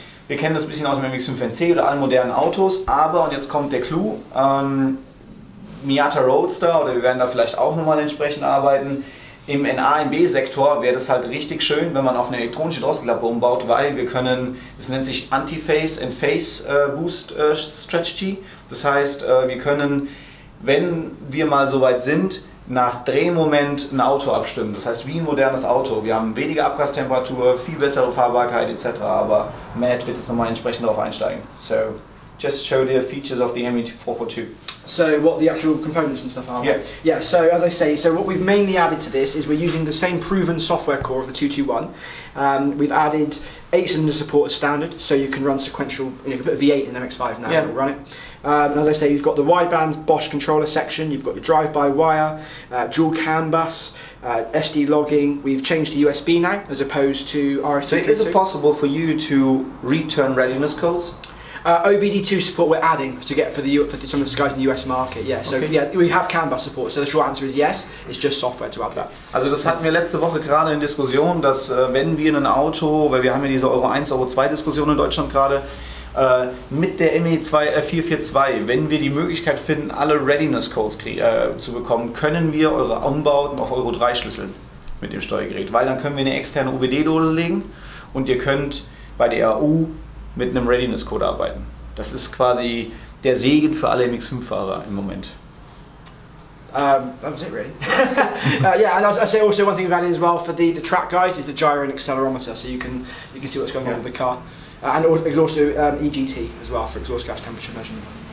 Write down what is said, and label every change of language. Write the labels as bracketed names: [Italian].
[German] Wir kennen das ein bisschen aus dem MX-5 oder allen modernen Autos, aber, und jetzt kommt der Clou, Miata Roadster, oder wir werden da vielleicht auch nochmal entsprechend arbeiten, im NA-MB-Sektor wäre das halt richtig schön, wenn man auf eine elektronische Drosselklappe umbaut, weil wir können, das nennt sich Anti-Phase and Phase Boost Strategy, das heißt, wir können, wenn wir mal so weit sind, nach Drehmoment ein Auto abstimmen. Das heißt, wie ein modernes Auto. Wir haben weniger Abgastemperatur, viel bessere Fahrbarkeit etc. Aber Matt wird jetzt nochmal entsprechend darauf einsteigen. [English] So, just show the features of the ME442. So what the actual components and stuff are? Yeah. Yeah, so as I say, so what we've mainly added to this is we're using the same proven software core of the 221. We've added 8-cylinder support as standard, so you can run sequential, you can put a V8 in MX-5 now and run it. And as I say, you've got the wideband Bosch controller section, you've got your drive-by-wire, dual CAN bus, SD logging. We've changed to USB now as opposed to RS2. So is it possible for you to return readiness codes? OBD2 support we're adding to get for some of the guys in the US market, yeah. So yeah, we have CAN bus support. So the short answer is yes. It's just software to add that. [German] Also das hatten wir letzte Woche gerade in Diskussion, dass wenn wir ein Auto, weil wir haben ja diese Euro 1, Euro 2 Diskussion in Deutschland gerade, mit der ME442, wenn wir die Möglichkeit finden, alle Readiness Codes zu bekommen, können wir eure Umbauten auf Euro 3 schlüsseln mit dem Steuergerät, weil dann können wir eine externe UBD-Dose legen und ihr könnt bei der AU mit einem Readiness Code arbeiten. Das ist quasi der Segen für alle MX-5-Fahrer im Moment. [English] That was it really. Yeah, and I say also one thing we've added as well for the track guys is the gyro and accelerometer, so you can see what's going on with the car. And also EGT as well for exhaust gas temperature measurement.